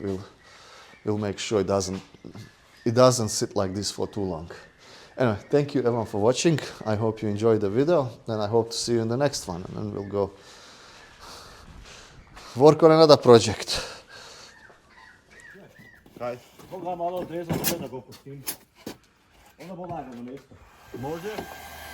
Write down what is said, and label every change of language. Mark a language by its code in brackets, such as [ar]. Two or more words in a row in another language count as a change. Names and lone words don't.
[en] We'll make sure it doesn't sit like this for too long. Anyway, thank you everyone for watching. I hope you enjoyed the video, and I hope to see you in the next one, and then we'll go work on another project. [hr] Kaj? Koga malo odrezati, da ga opustim. Onda bo lagano mesto. Može?